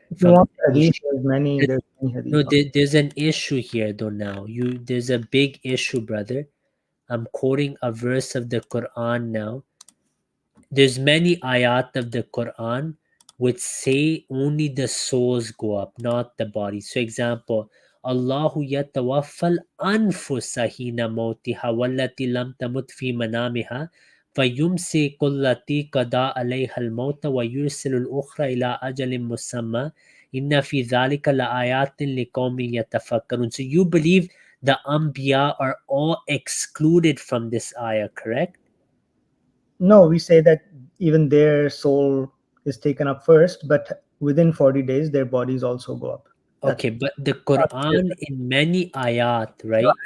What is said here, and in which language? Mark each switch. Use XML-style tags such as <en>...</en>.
<en>From hadith, there's many hadith. No, there's an issue here though now. There's a big issue, brother. I'm quoting a verse of the Quran now. There's many ayat of the Quran which say only the souls go up, not the body. So example,</en> <ar>Allahu yatawaffal anfusa hina mautiha wallati lam tamut fi manamiha فيمسك التي قضى عليها الموت ويرسل الأخرى إلى أجل مسمى إن في ذلك لآيات لقوم يتفكرون.</ar> <en>So you believe the Anbiya are all excluded from this ayah, correct? No, we say that even their soul is taken up first, but within 40 days, their bodies also go up. Okay, but the Quran in many ayat, right?</en>